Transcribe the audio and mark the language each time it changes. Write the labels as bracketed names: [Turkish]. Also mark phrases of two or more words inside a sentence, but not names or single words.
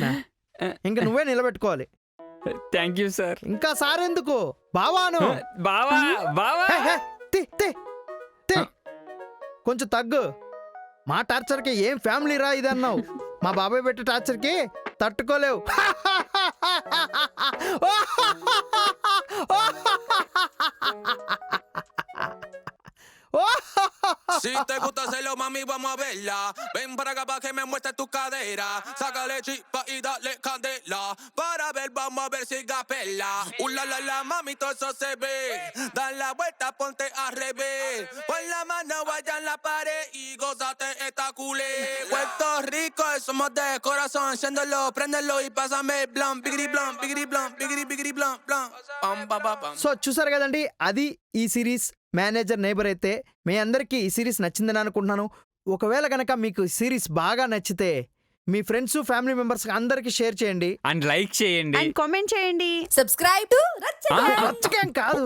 [Telugu] ఇంకా నువ్వే నిలబెట్టుకోవాలి. [English] thank you sir. [Telugu] ఇంకా సార్ ఎందుకు, బావాను. బావా బావా. కొంచెం తగ్గు. మా టార్చర్కి ఏం ఫ్యామిలీ రా ఇది అన్నావు. మా బాబాయ్ పెట్టే టార్చర్కి తట్టుకోలేవు. [Spanish] Si te gusta hacerlo, mami, vamos a verla. Ven para acá para que me muestres tu cadera. Sácale chispa y dale candela. Para ver, vamos a ver si gapela. La, mami, todo eso se ve. Da la vuelta, ponte al revés. Pon la mano allá en la pared y gózate esta culé. Puerto Rico, somos de corazón. Enciéndelo, préndelo y pásame el blunt. Bigri blunt, bigri blunt, bigri blunt, blunt. Pam, pam, pam, pam. [Telugu] సో చూసారు కదండి, అది ఈ సిరీస్ మేనేజర్ నైబర్. అయితే మీ అందరికీ ఈ సిరీస్ నచ్చిందని అనుకుంటున్నాను. ఒకవేళ కనుక మీకు ఈ సిరీస్ బాగా నచ్చితే మీ [English] friends family members [Telugu] అందరికీ షేర్ చేయండి అండ్ లైక్ చేయండి అండ్ కామెంట్ చేయండి. [English] subscribe to [Telugu] రచ్చకేం కాదు,